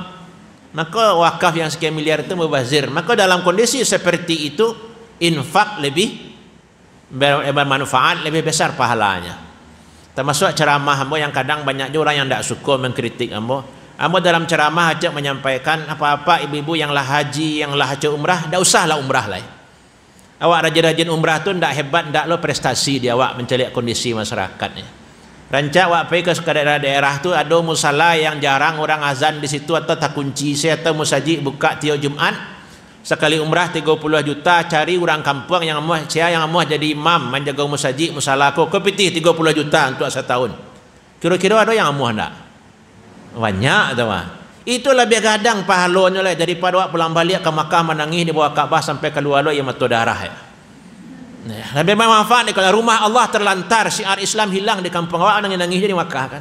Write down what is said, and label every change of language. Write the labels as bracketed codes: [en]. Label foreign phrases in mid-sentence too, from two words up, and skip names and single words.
[id] Maka wakaf yang sekian miliar itu mubazir. Maka dalam kondisi seperti itu, infak lebih bermanfaat, lebih besar pahalanya. Termasuk ceramah ambo yang kadang banyak juga orang yang tak suka mengkritik ambo. Ambo dalam ceramah ajak menyampaikan apa-apa ibu-ibu yang lah haji, yang lah haji umrah, tak usahlah umrah lah. Awak rajin-rajin umrah tu tak hebat, tak lo prestasi dia awak mencari kondisi masyarakatnya. Rancak awak pergi ke daerah tu ada musala yang jarang orang azan di situ atau tak kunci saya atau musajid buka tiap Jumaat. Sekali umrah 30 juta cari orang kampung yang mau jadi imam menjaga musajid musala ko pitih 30 juta untuk setahun. [min] Kira-kira ada yang amuh tak? Banyak tu mah. [id] Itu lebih gadang pahalanya lah daripada awak pulang balik ke Makkah menangis di bawah Kaabah sampai keluar lo yang mata darah ya. Lebih bermanfaat kalau rumah Allah terlantar, syiar Islam hilang di kampung awak, nangis jadi Makkah kan.